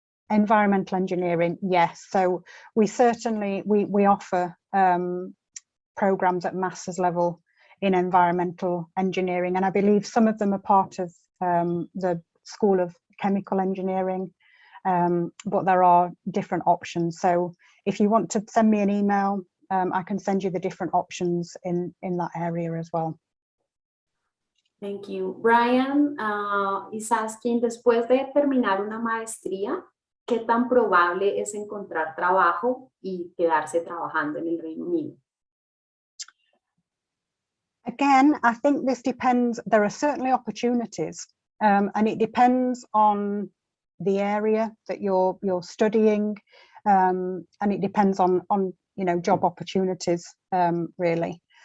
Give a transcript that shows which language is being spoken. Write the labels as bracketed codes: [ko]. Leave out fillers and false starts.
[en] Environmental engineering, yes. So we certainly we offer programs at master's level in environmental engineering, and I believe some of them are part of the School of Chemical Engineering, but there are different options. So if you want to send me an email, I can send you the different options in that area as well. Thank you. Brian is asking, [es] después de terminar una maestría, ¿qué tan probable es encontrar trabajo y quedarse trabajando en el Reino Unido? [en] Again, I think this depends. There are certainly opportunities, and it depends on the area that you're studying, and it depends on job opportunities, really.